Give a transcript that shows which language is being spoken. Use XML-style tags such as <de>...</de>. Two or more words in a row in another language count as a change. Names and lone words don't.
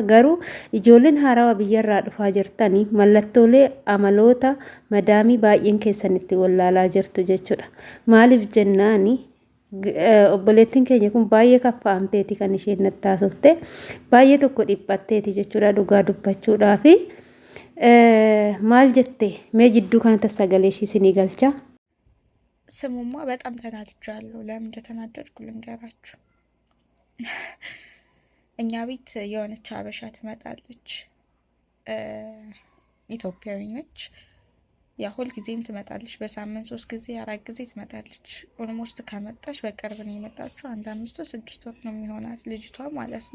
<om>Garuu ijoolleen haarawaa biyyarraa dhufaa jirtanii mallattoolee amaloota madaamii baay'een keessanitti wallaalaa jirtu jechuudha. Maaliif jennaani obboleettiin keenya kun baay'ee kaffaamteeti kan isheen natti haasofte baay'ee tokko dhiphatteeti jechuudha dhugaa dubbachuudhaa fi maal jette mee jidduu kanatti sagalee ishii isinii galcha.</om> <am>ስሙማ በጣም ተናድጃለሁ። ለምን እንደተናደድኩ ልንገራችሁ። እኛ ቤት የሆነች አበሻ ትመጣለች። ኢትዮጵያዊ ነች። ያ ሁል ጊዜም ትመጣለች። በሳምንት 3 ጊዜ 4 ጊዜ ትመጣለች። ኦልሞስት ከመጣች በቅርብ ነው የመጣችው። 1 5 6 ወር ነው የሚሆናት ልጅቷ ማለት</am>